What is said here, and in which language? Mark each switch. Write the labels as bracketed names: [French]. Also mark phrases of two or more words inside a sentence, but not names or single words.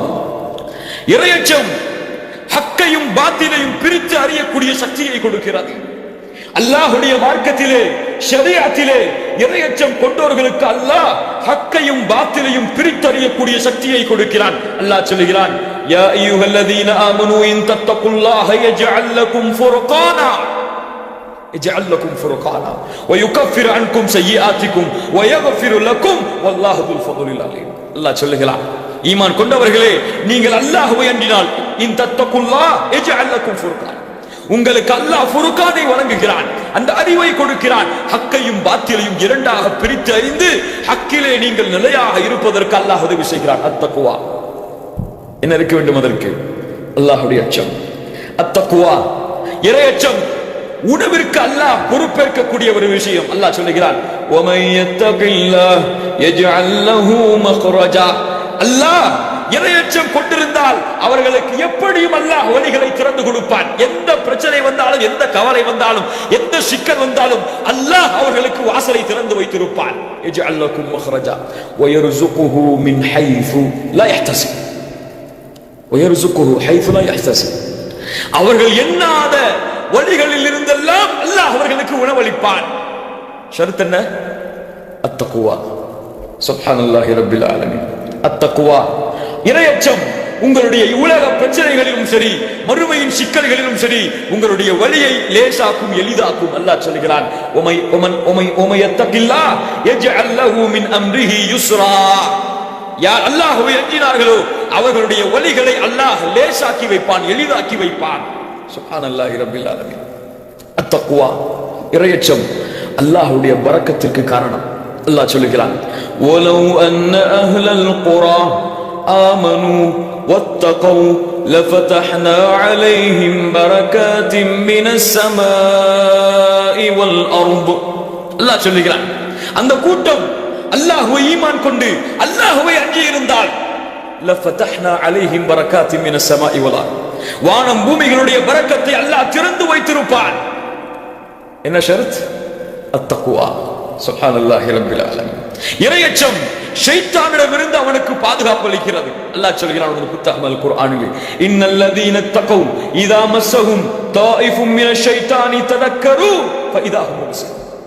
[Tamil] இறையச்சம் ஹக்கையும் பாத்திலையும் பிரித்து அறியக்கூடிய சக்தியை கொடுக்கிறது. அல்லாஹ்வுடைய மார்க்கத்திலே, ஷரீஅத்திலே இறையச்சம் கொண்டவர்களுக்கு அல்லாஹ் ஹக்கையும் பாத்திலையும் பிரித்தறியக்கூடிய சக்தியை கொடுக்கிறான். அல்லாஹ் சொல்கிறான், [Arabic] يا أيها الذين آمنوا إن تتقوا الله يجعل لكم فرقانا, يجعل لكم فرقانا ويكفر عنكم سيئاتكم ويغفر لكم والله ذو الفضل العظيم. [Tamil] அல்லாஹ் சொல்லுகிறான், ஈமான் கொண்டவர்களே, நீங்கள் அல்லாஹ்வை அண்டினால் [Arabic] إن تتقوا الله يجعل لكم فرقان, [Tamil] உங்களுக்கு அல்லாஹ் ஃபுர்கானை வழங்குகிறான், அந்த அறிவை கொடுக்கிறான். ஹக்கையும் பாத்திலையும் இரண்டாக பிரித்து அறிந்து ஹக்கிலே நீங்கள் நிலையாக இருப்பதற்கு அல்லாஹ் உதவி செய்கிறான். அத்தக்வா என்ன இருக்க வேண்டும்? அதற்கு அல்லாஹ்வுடைய அச்சம். அத்தக்வா இறையச்சம். உணவிற்கு அல்லாஹ் பொறுப்பேற்கக்கூடிய ஒரு விஷயம். அல்லாஹ் சொல்லுகிறான், [Arabic] وَمَن يَتَّقِ اللَّهَ يَجْعَل لَّهُ مَخْرَجًا. [Tamil] அல்லாஹ் இறையச்சம் கொண்டிருந்தால் அவர்களுக்கு எப்படியும் அல்லாஹ் வழிகளை திறந்து கொடுப்பான். எந்த பிரச்சனை வந்தாலும், எந்த கவலை வந்தாலும், எந்த சிக்கல் வந்தாலும் அல்லாஹ் அவர்களுக்கு வாசலை திறந்து வைத்திருப்பான். [Arabic] يَجْعَل لَّكُم مَخْرَجًا وَيَرْزُقُهُ مِنْ حَيْثُ لَا يَحْتَسِبُ وَيَرْزُقُهُ حَيْثُ لَا يَحْتَسِبُ. [Tamil] அவர்கள் எண்ணாத வழிகளில் இருந்தெல்லாம் அல்லாஹ் அவர்களுக்கு உணவளிப்பான். ஷர்த் என்ன? அத்தக்வா. [Arabic] سبحان الله رب العالمين. [Tamil] அத்தக்வா இறையச்சம் உங்களுடைய உலக பிரச்சனைகளிலும் சரி, மறுமையின் சிக்கல்களிலும் சரி, உங்களுடைய வழியை லேசாக்கும், எளிதாக்கும். அல்லாஹ் சொல்கிறான், [Arabic] ومن يتق الله يجعل له من أمره يسرا. [Tamil] யார் அல்லாஹ்வை அஞ்சினார்களோ அவர்களுடைய வழிகளை அல்லாஹ் லேசாக்கி வைப்பான், எளிதாக்கி வைப்பான். [Arabic] سبحان الله رب العالمين. [Tamil] அத்தக்வா இறையச்சம் அல்லாஹ்வுடைய பரக்கத்திற்கு காரணம். அல்லாஹ் சொல்கிறான், [Arabic] وَلَوْ أَنَّ أَهْلَ الْقُرَى آمَنُوا وَاتَّقَوْا لَفَتَحْنَا عَلَيْهِمْ بَرَكَاتٍ مِنَ السَّمَاءِ وَالْأَرْضِ. [Tamil] அல்லாஹ் சொல்கிறான், அந்த கூட்டம் அல்லாஹ்வை ஈமான் கொண்டு அல்லாஹ்வை அஞ்சி இருந்தால் [Arabic] لَفَتَحْنَا عَلَيْهِمْ بَرَكَاتٍ مِنَ السَّمَاءِ وَالْأَرْضِ, [Tamil] வானம் பூமிகளுடைய பரக்கத்தை அல்லாஹ் திறந்து வைத்திருப்பான். என்ன ஷர்த்? அத்தக்வா. [Arabic] سبحان الله رب العالمين. [Tamil] இறையச்சம் ஷைத்தானிடமிருந்து அவனுக்கு பாதுகாப்பு அளிக்கிறது. அல்லாஹ் சொல்கிறான் ஒரு புத்தகம் அல் குர்ஆனிலே, [Arabic] إن الذين اتقوا إذا مسهم طائف من الشيطان تذكروا فإذا هم مبصرون.